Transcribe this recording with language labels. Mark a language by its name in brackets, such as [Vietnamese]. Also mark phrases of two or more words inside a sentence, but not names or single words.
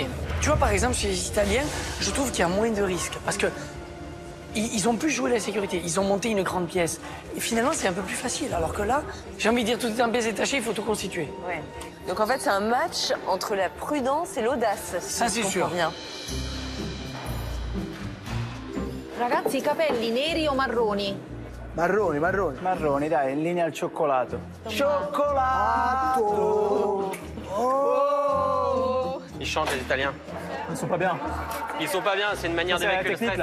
[French] Non mais, tu vois, par exemple, chez les Italiens, je trouve qu'il y a moins de risques. Parce que ils ont pu jouer la sécurité, ils ont monté une grande pièce. Et finalement, c'est un peu plus facile. Alors que là, j'ai envie de dire, tout est en pièces détachées, il faut tout constituer. Ouais. Donc en fait, c'est un match entre la prudence et l'audace. Ça, c'est sûr. Bien. [Italian] Ragazzi, i capelli neri o marroni? Marroni, dai, in linea al cioccolato. Cioccolato! Oh! [French] Ils chantent, les Italiens. Ils sont pas bien. Ils sont pas bien, c'est une manière d'évacuer le stress.